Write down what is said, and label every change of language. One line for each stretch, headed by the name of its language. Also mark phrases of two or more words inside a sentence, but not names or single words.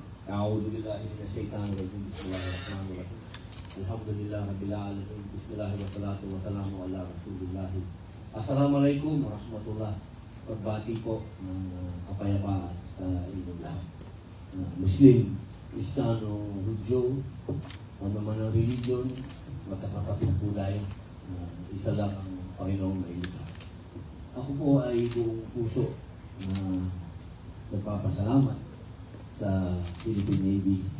Arabic: أعوذ بالله من الشيطان الرجيم بسم الله الرحمن الرحيم الحمد لله رب العالمين بسم الله والصلاة والسلام على رسول الله. السلام عليكم ورحمة الله وبركاته
Filipino: po ng kapayapaan sa inyong lahat. Muslim, Kristiyano, Hudyo, ano man ang religion, magkakapatid po tayo. Isa lang ang Panginoong mailita. Ako po ay buong puso na nagpapasalamat sa Philippine Navy.